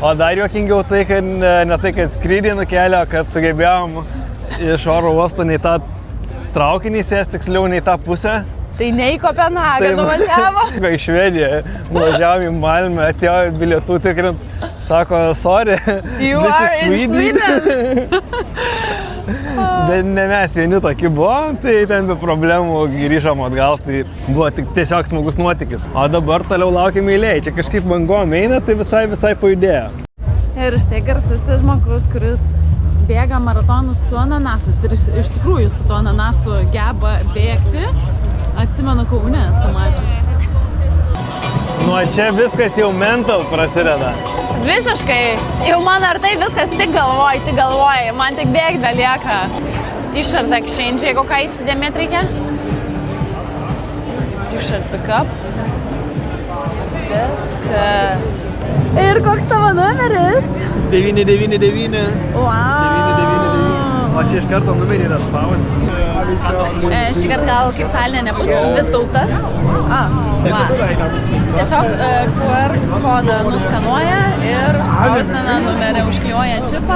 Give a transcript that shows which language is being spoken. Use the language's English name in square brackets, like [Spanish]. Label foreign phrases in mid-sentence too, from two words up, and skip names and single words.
[Lithuanian] O dar juokingiau tai, kad ne tai, kad skrydį nukėlė, kad sugebėjom iš oro uosto nei tą traukinį sės, tiksliau nei tą pusę. Tai ne į Kopenhagą nuvažiavo? Į Švediją. Nuvažiavom į Malmę, atėjo bilietų tikrint. Sako, sorry, [English] you are in Sweden. [Lithuanian] Bet ne mes vieni tokie buvom, tai ten be problemų grįžom atgal, tai buvo tik tiesiog smagus nuotykis. O dabar toliau laukiam eilėj. Čia kažkaip bangom eina, tai visai pajudėjo. Ir štai garsusis žmogus, kuris bėga maratonus su ananasus ir iš tikrųjų su to ananasu geba bėgti. Atsimenu, Kaune esu mačius. Nuo čia viskas jau mental prasideda. Visiškai. Jau man ar tai viskas tik galvoji. Man tik bėgti belieka. [English] T-shirt exchange, [Lithuanian] jeigu ką įsidėmėt reikia. [English] T-shirt pick-up. [Lithuanian] Viskas. Ir koks tavo numeris? 999. Wow. 999. O čia iš karto numerį yra spausdinti. Šį kartą gal kaip Taline nebus Vytautas. Tiesiog QR kodą nuskanuoja ir spausdina numerį, užklijuoja čipą.